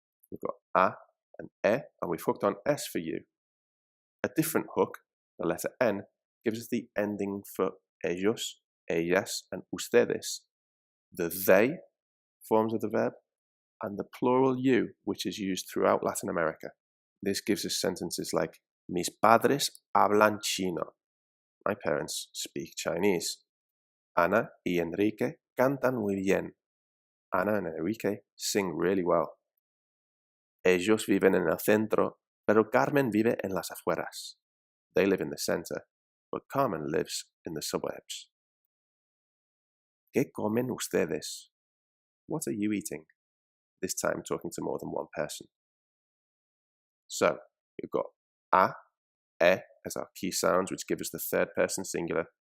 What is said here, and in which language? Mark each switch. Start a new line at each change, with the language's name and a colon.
English: We've got a and e, and we've hooked on s for you. A different hook, the letter n, gives us the ending for ellos, ellas, and ustedes, the they forms of the verb, and the plural you, which is used throughout Latin America. This gives us sentences like,
Spanish: mis padres hablan chino.
English: My parents speak Chinese.
Spanish: Ana y Enrique cantan muy bien.
English: Ana and Enrique sing really well.
Spanish: Ellos viven en el centro, pero Carmen vive en las afueras.
English: They live in the center, but Carmen lives in the suburbs.
Spanish: ¿Qué comen ustedes?
English: What are you eating? This time talking to more than one person. So, we've got a, e as our key sounds, which give us the third person singular.